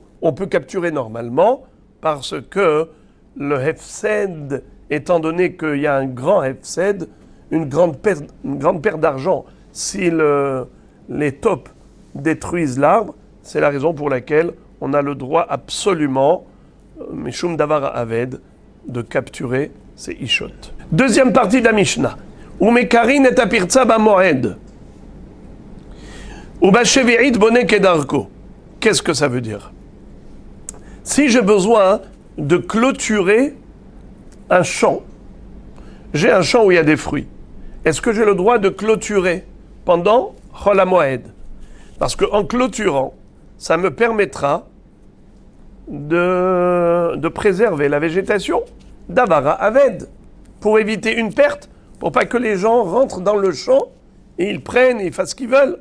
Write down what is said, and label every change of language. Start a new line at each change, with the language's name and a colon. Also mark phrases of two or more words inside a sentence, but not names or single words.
French: On peut capturer normalement parce que le Hefsed, étant donné qu'il y a un grand Hefsed, une grande perte d'argent, si les taupes détruisent l'arbre, c'est la raison pour laquelle on a le droit absolument,
Hebrew: משום דבר האבד,
French: de capturer ces Ishot. Deuxième partie de la Mishnah.
Hebrew: ומקרין את הפרצה במועד. ובשביעית בונה כדרכו.
French: Qu'est-ce que ça veut dire? Si j'ai besoin de clôturer un champ, j'ai un champ où il y a des fruits, est-ce que j'ai le droit de clôturer pendant Chol HaMoed? Parce qu'en clôturant, ça me permettra de préserver la végétation d'Avara Aved, pour éviter une perte, pour pas que les gens rentrent dans le champ et ils prennent et ils fassent ce qu'ils veulent.